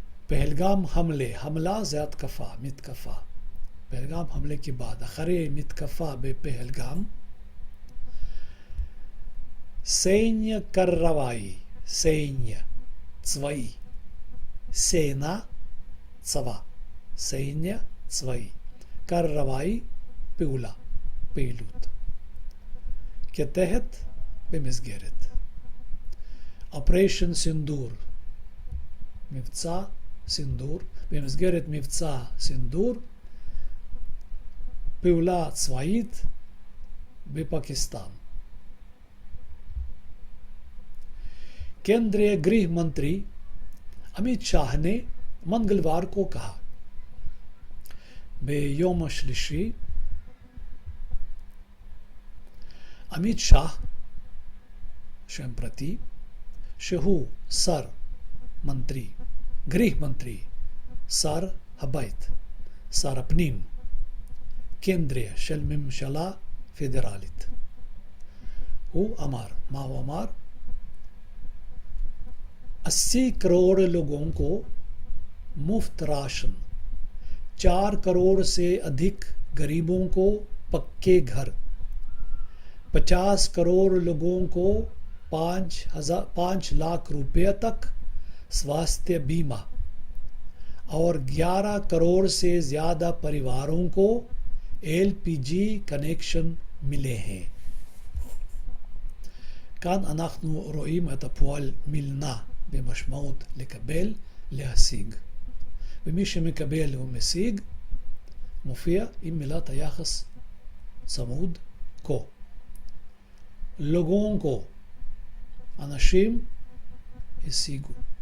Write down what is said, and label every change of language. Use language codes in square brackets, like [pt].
[hi] पहलगाम हमले, हमला ज़ातकफ़ा, मितकफ़ा। पहलगाम हमले के बाद अखरे मितकफ़ा बेपहलगाम सैन्य कार्रवाई, सैन्य चवाई, सेना [he] צבא, סיינייה צבאי, קררוואי, פעולה, פעילות. כתחת במסגרת. אופריישן סינדור, מבצע סינדור, במסגרת מבצע סינדור, פעולה צבאית בפקיסतान। [hi] केंद्रीय गृह मंत्री अमित शाह ने मंगलवार को कहा [he] ביום השלישי עמית שאה, שם פרטי, שהוא שר מנטרי, גריך מנטרי, שר הבית, שר הפנים, קנדריה של ממשלה פדרלית. הוא אמר, מה הוא אמר? [hi] 80 करोड़ लोगों को मुफ्त राशन, 4 करोड़ से अधिक गरीबों को पक्के घर, 50 करोड़ लोगों को 5 लाख रुपए तक स्वास्थ्य बीमा और 11 करोड़ से ज़्यादा परिवारों को LPG कनेक्शन मिले हैं। [he] כאן אנחנו רואים את הפועל מילנה במשמעות לקבל, להשיג. ומי שמקבל הוא משיג, מופיע עם מילת היחס צמוד כה. לוגון כה, אנשים השיגו.